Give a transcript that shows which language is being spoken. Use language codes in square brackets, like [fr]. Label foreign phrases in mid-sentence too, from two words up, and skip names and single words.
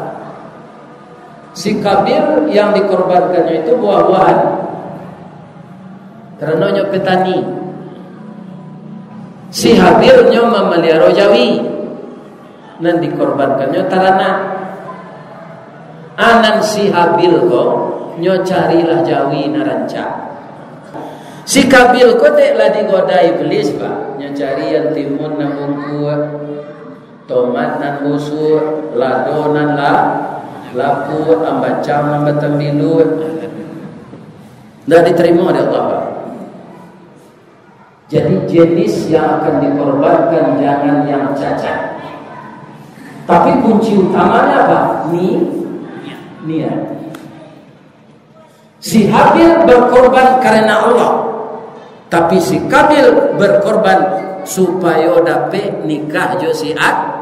[id] Si Kabil yang dikorbankannya itu buah-buahan. Karena dia petani. Si Habilnya memelihara jawi. Dan dikorbankannya ternak. [min] Anan si Habil kok nyo carilah jawi naranca. Si Kabil kok teklah digoda iblis, Pak. Nyo cari yang timun nan bungkuat, tomat nan busur, lado nan laput, ambacam nan betembilut. [id] Tidak diterima oleh Allah, Pak. Jadi jenis yang akan dikorbankan jangan yang cacat. Tapi kunci utamanya apa? Niat. Si Habil berkorban karena Allah, tapi si Kabil berkorban supaya dapat nikah jo si Ad.